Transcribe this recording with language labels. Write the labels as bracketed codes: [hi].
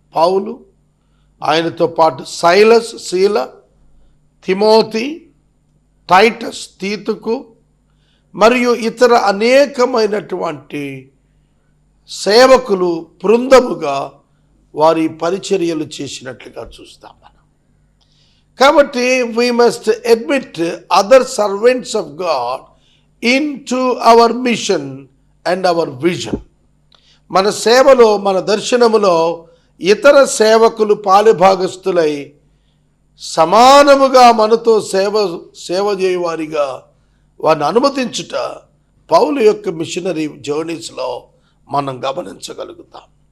[te] పౌలు, ఆయనతో పాటు సైలస్, శీల, తిమోతి, టైటస్, తీతుకు మరియు ఇతర అనేకమైనటువంటి సేవకులు బృందముగా వారి పరిచర్యలు చేసినట్లుగా చూస్తాం మనం. కాబట్టి [en] we must admit other servants of God into our mission and our vision. [te] మన సేవలో, మన దర్శనములో ఇతర సేవకులు పాలుభాగస్తులై సమానముగా మనతో సేవ చేయవారిగా వారిని అనుమతించుట పౌలు యొక్క మిషనరీ జర్నీస్లో మనం గమనించగలుగుతాం.